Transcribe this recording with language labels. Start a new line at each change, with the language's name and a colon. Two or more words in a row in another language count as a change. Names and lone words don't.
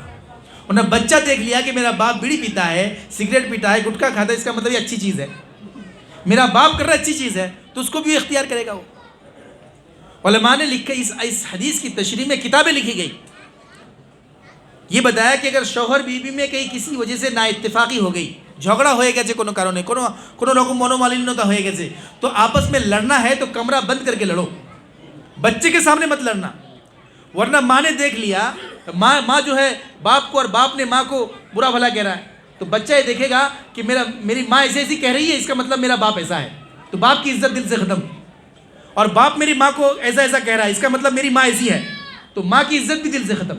Urdu: ورنہ بچہ دیکھ لیا کہ میرا باپ بیڑی پیتا ہے، سگریٹ پیتا ہے، گٹکا کھاتا ہے، اس کا مطلب یہ اچھی چیز ہے، میرا باپ کر رہا ہے اچھی چیز ہے، تو اس کو بھی اختیار کرے گا وہ۔ علماء نے لکھا اس حدیث کی تشریح میں کتابیں لکھی گئی، یہ بتایا کہ اگر شوہر بیوی میں کہیں کسی وجہ سے نا اتفاقی ہو گئی، جھگڑا ہوئے گئے
Bangla: কোনো কারণে কোনো রকম মনোমালিন্যতা হয়ে গেছে،
Urdu: تو آپس میں لڑنا ہے تو کمرہ بند کر کے لڑو، بچے کے سامنے مت لڑنا۔ ورنہ ماں نے دیکھ لیا، ماں جو ہے باپ کو اور باپ نے ماں کو برا بھلا کہہ رہا ہے، تو بچہ یہ دیکھے گا کہ میری ماں ایسے ایسی کہہ رہی ہے، اس کا مطلب میرا باپ ایسا ہے، تو باپ کی عزت دل سے ختم، اور باپ میری ماں کو ایسا ایسا کہہ رہا ہے، اس کا مطلب میری ماں ایسی ہے، تو ماں کی عزت بھی دل سے ختم۔